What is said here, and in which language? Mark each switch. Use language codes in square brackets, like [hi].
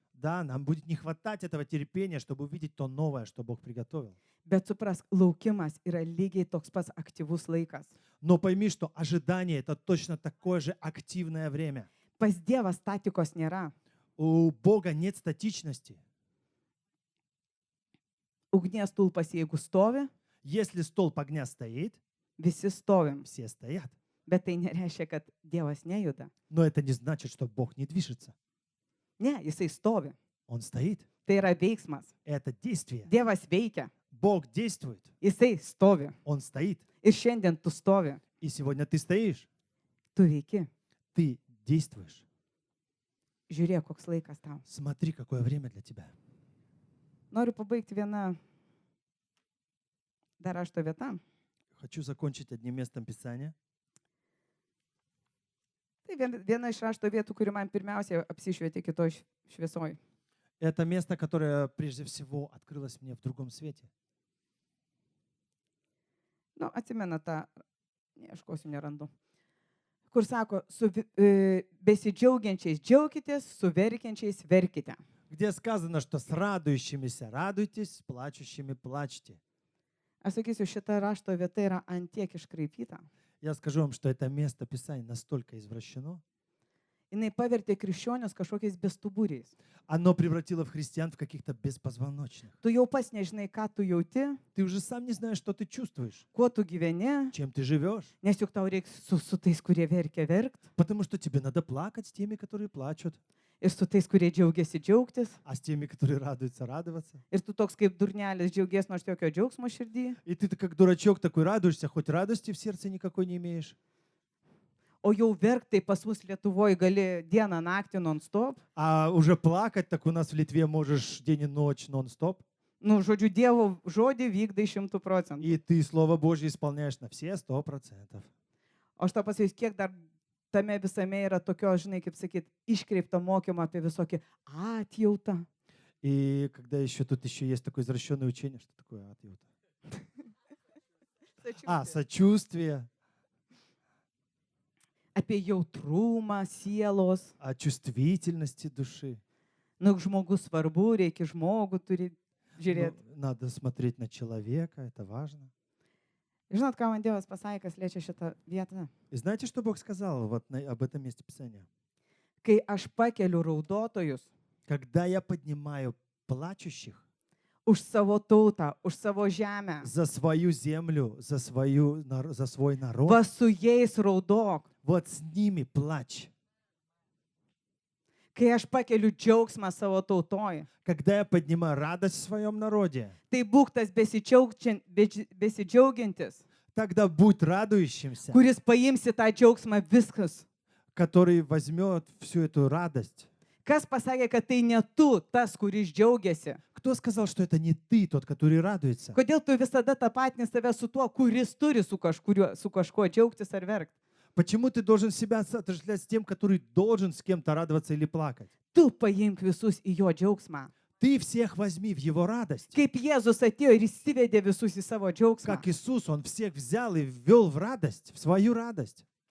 [ru] Да, нам будет не хватать этого терпения, чтобы увидеть то новое, что Бог приготовил. [lt] Bet suprask, laukimas yra lygiai toks pats aktyvus laikas. [ru] Но пойми, что ожидание – это точно такое же активное время. [lt] Pas Dievą statikos nėra. [ru] У Бога нет статичности. [lt] Ugnies tulpas, jeigu stovi, [ru] Если столб огня стоит, [lt] visi stovim. [ru] все стоят. [lt] Bet tai nereiškia, kad Dievas nejuda. [ru] Но это не значит, что Бог не движется. [lt] Ne, jisai stovi. [ru] Он стоит. [lt] Tai yra veiksmas. [ru] Это действие. [lt] Dievas veikia. [ru] Бог действует. [lt] Jisai stovi. [ru] Он стоит. [lt] Ir šiandien tu stovi. [ru] И сегодня ты стоишь. [lt] Tu veiki. [ru] Ты действуешь. [lt] Žiūrėk, koks laikas tau. [ru] Смотри, какое время для тебя. [lt] Noriu pabaigti vieną dar rašto vietą. [ru] Хочу закончить одним местом Писания. [lt] Tai viena iš rašto vietų, kuri man pirmiausia apsišvietė kitoj šviesoj. [ru] Это место, которое прежде всего открылось мне в другом свете. [lt] Nu, atsimena tą, ieškosiu, nerandu. Kur sako, su besidžiaugiančiais džiaukitės, su verkiančiais verkite. [ru] Где сказано, что с радующимися радуйтесь, с плачущими плачьте. [lt] Aš sakysiu, šita rašto vieta yra antiek iškraipyta. [ru] Я скажу вам, что это место Писания настолько извращено, [lt] Jinai pavertė krikščionius kažkokiais bestuburiais. [ru] оно превратило в христиан в каких-то беспозвоночных. [lt] Tu jau pats nežinai, ką tu jauti, [ru] Ты уже сам не знаешь, что ты чувствуешь, [lt] kuo tu gyveni, [ru] чем ты живешь. [lt] nes juk tau reiks su tais, kurie verkia verkt, [ru] Потому что тебе надо плакать с теми, которые плачут, [lt] ir su tais, kurie džiaugiasi džiaugtis. [ru] а с теми, которые радуются, радоваться. [lt] Ir tu toks kaip durnelis džiaugies, nors jokio džiaugsmo širdį. [ru] И ты как дурачок такой радуешься, хоть радости в сердце никакой не имеешь. [lt] O jau verktai pas mus Lietuvoje gali dieną naktį non-stop. [ru] А уже плакать, так у нас в Литве можешь день и ночь нон-стоп. [lt] Nu, žodžiu, Dievo žodį vykdai 100%. [ru] И ты Слово Божье исполняешь на все 100%. [lt] O aš tau pasakysiu, kiek dar tame visame yra tokio, žinai, kaip sakyt, iškreipto mokymo apie visokį atjautą. [ru] И когда еще тут еще есть такое извращенное учение, что такое атеута? Сочувствие, [lt] Apie jautrumą sielos. [ru] о чувствительности души. [lt] Nu, žmogus svarbu, reikia žmogų turi žiūrėti. [ru] Ну, надо смотреть на человека, это важно. [lt] Žinot, ką man Dievas pasakė, kas liečia šitą vietą? [ru] И знаете, что Бог сказал вот об этом месте Писания? [lt] Kai aš pakeliu raudotojus [ru] Когда я поднимаю плачущих [lt] už savo tautą, už savo žemę, [ru] за свою землю, за свой народ, [lt] va su jais raudok. [ru] вот с ними плачь. [lt] Kai aš pakeliu džiaugsmą savo tautoj, [ru] Когда я поднимаю радость в своем народе, [lt] tai būk tas besidžiaugiantis, [ru] тогда будь радующимся, [lt] kuris paimsi tą džiaugsmą viskas. [ru] который возьмет всю эту радость. [lt] Kas pasakė, kad tai ne tu tas, kuris džiaugiasi? [ru] Кто сказал, что это не ты, тот, который радуется? [lt] Kodėl tu visada tapatini save su tuo, kuris turi su kažkuo džiaugtis ar verkti? [ru] Почему ты должен себя отождествлять с тем, который должен с кем-то радоваться или плакать? [lt] Tu paimk visus į jo džiaugsmą. [ru] Ты всех возьми в его радость. [lt] Kaip Jėzus atėjo ir įsivedė visus į savo džiaugsmą. [ru] Как Иисус, Он всех взял и ввел в радость, в свою радость.